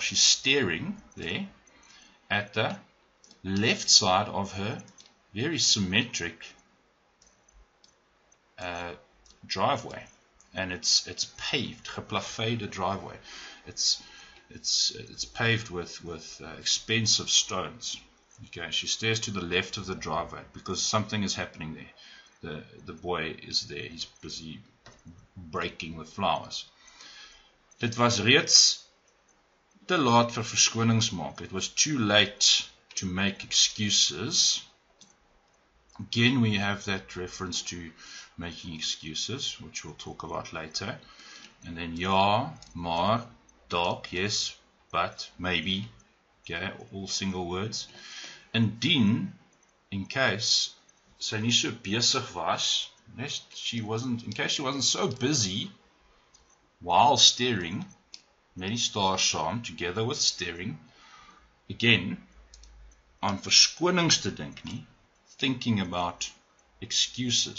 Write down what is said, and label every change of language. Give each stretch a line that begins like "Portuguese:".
English: She's staring there at the left side of her very symmetric driveway, and it's paved, geplaveide driveway. It's paved with expensive stones. Okay, she stares to the left of the driveway because something is happening there. The boy is there. He's busy breaking the flowers.
Afrikaans: Dit was reeds te laat vir verskonings maak.
English: It was too late to make excuses. Again, we have that reference to making excuses, which we'll talk about later. And then
Afrikaans: ja, maar, dalk,
English: yes, but, maybe. Okay, all single words. Indien, in case
Afrikaans: sy nie so besig was,
English: in case she wasn't so busy while staring,
Afrikaans: met die staar saam,
English: together with staring, again,
Afrikaans: aan verskonings te dink nie,
English: thinking about excuses.